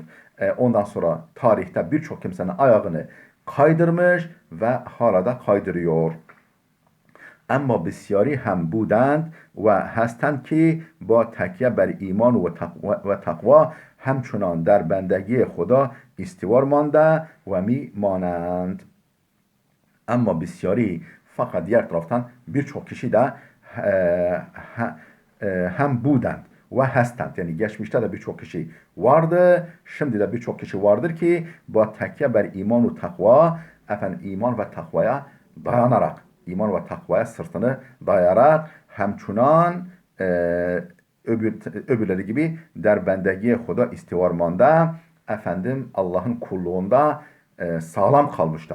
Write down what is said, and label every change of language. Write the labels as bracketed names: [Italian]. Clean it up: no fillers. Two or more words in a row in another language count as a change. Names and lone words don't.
[Turkish] Ondan sonra tarihte birçok kimsenin ayağını kaydırmış ve hala da kaydırıyor. [Persian] اما بسیاری هم بودند و هستند که با تکیه بر ایمان و تقوا همچنان در بندگی خدا استوار مانده و می مانند. اما بسیاری [Turkish] fakat diğer taraftan birçok kişi de [Persian] هم بودند و هستند, [Turkish] yani geçmişte de birçok kişi vardı, şimdi de birçok kişi vardır ki [Persian] با تکیه بر ایمان و تقوا, [Turkish] efendim iman ve takvaya dayanarak, iman ve takvaya sırtını dayayarak hemçunan öbürleri gibi [Persian] در بندگی خدا استوار مانده, [Turkish] efendim Allah'ın kulluğunda sağlam kalmışlar.